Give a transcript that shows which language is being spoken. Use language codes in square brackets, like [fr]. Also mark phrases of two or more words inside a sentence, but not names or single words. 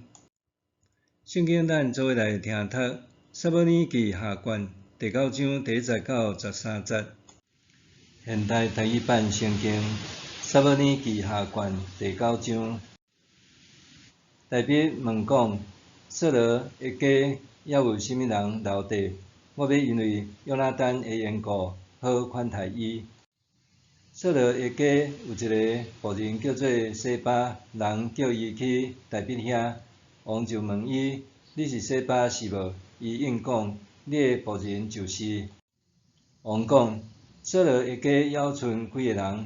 [nan] 圣经咱做伙来听读《撒母耳记下卷》第9章第1节到13节。现代第一版圣经《撒母耳记下卷》第9章。大卫问讲：扫罗的家还有甚物人留地？我要因为约拿单的缘故，好款待伊。扫罗的家有一个仆人叫做西巴，人叫伊去大卫遐。王就问伊：你是西巴是无？伊应讲：你的仆人就是。王讲：扫罗的家还剩几个人？